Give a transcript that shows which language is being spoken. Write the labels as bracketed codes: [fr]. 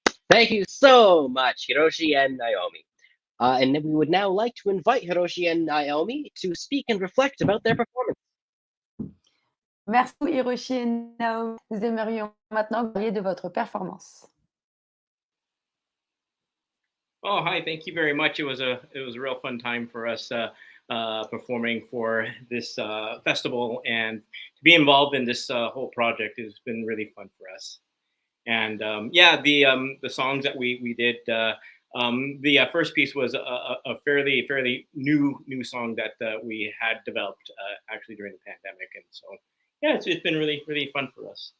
[en] Thank you so much, Hiroshi and Naomi. And then we would now like to invite Hiroshi and Naomi to speak and reflect about their performance. [fr] Merci Hiroshi et Naomi. Nous aimerions maintenant parler de votre performance. [en] Oh, hi! Thank you very much. It was a real fun time for us performing for this festival, and to be involved in this whole project has been really fun for us. And the songs that we did. The first piece was a fairly new song that we had developed actually during the pandemic, and so yeah, it's been really fun for us.